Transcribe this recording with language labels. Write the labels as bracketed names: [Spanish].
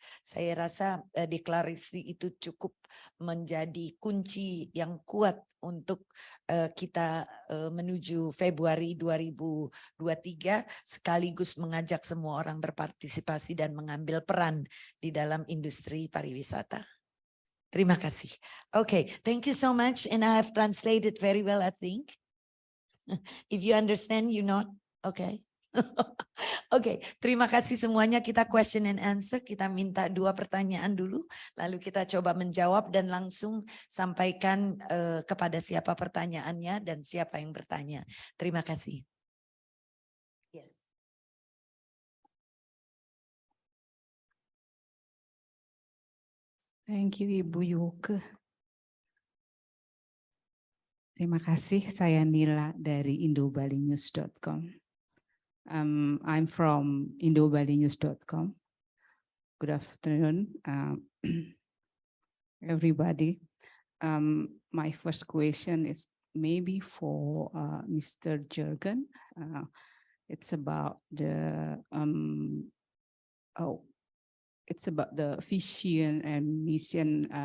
[Indonesian] Saya rasa deklarasi itu cukup menjadi kunci yang kuat untuk kita menuju Februari 2023 sekaligus mengajak semua orang berpartisipasi dan mengambil peran di dalam industri pariwisata. Terima kasih. [English] Okay, thank you so much. And I have translated very well, I think. If you understand, you not. Okay. [Indonesian] Oke, terima kasih semuanya. Kita [English] question and answer. [Indonesian] Kita minta 2 pertanyaan dulu, lalu kita coba menjawab dan langsung sampaikan kepada siapa pertanyaannya dan siapa yang bertanya. Terima kasih. [English] Yes. Thank you, Ibu Yuke. [Indonesian] Terima kasih, saya Nila dari indobalinews.com. [English] I'm from indobalinews.com. Good afternoon, everybody. My first question is maybe for Mr. Jurgen. It's about the it's about the vision and mission.